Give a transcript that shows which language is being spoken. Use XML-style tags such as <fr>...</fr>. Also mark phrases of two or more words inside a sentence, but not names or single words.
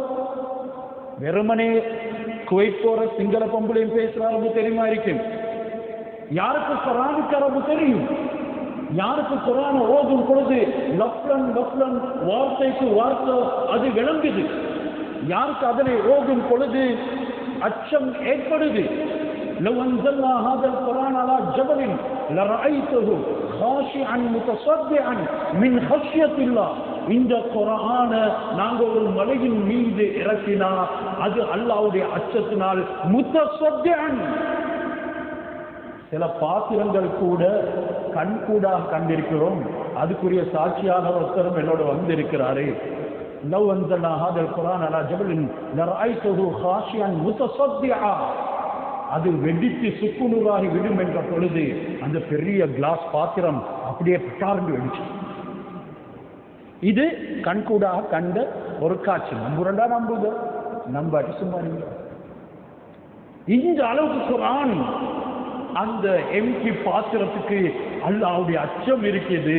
<ta>வெறுமனே குவைத் போற சிங்கள பம்புலையும் பேசுற அரபு தெரியுமா இருக்கும்? யாருக்கு குர்ஆனுக்கு அரபு தெரியும்? யாருக்கு குர்ஆனை ஓதும் பொழுது</ta> <ar>لفظا لفظا</ar> <ta>வார்த்தைக்கு வார்த்தை அது விளங்குது? யாருக்கு அதனை ஓதும் பொழுது அச்சம் ஏற்படுது?</ta> <ar>لو انزلنا هذا القرآن على جبل لرأيته خاشعا متصدعا من خشية الله.</ar> <ta>இந்த குர்ஆனை நாங்க ஒரு மலையின் மீது இறக்கினா அது அல்லாஹ்வுடைய அச்சத்தினால் முத்தசத்திஅன். சில பாத்திரங்கள் கூட கண்கூடாக கண்டிருக்கிறோம். அதுக்குரிய சாட்சியாளர் ஒருத்தரும் என்னோட வந்திருக்கிறாரு.</ta> <ar>لو انزلنا هذا القرآن على جبل لرأيته خاشعا متصدعا.</ar> <ta>அது வெடித்து சுக்குநூறாகி விடும் என்ற பொழுது அந்த பெரிய கிளாஸ் பாத்திரம் அப்படியே பட்டார்ந்து வெடிச்சு. இது கண்கூடாக கண்ட ஒரு காட்சி. நம்புறண்டா நம்புக, நம்பாட்டி சும்மா இருங்க. இந்த அளவுக்கு குர்ஆன் அந்த எம்டி பாத்திரத்துக்கு அல்லாஹ்வுடைய அச்சம் இருக்குது.</ta>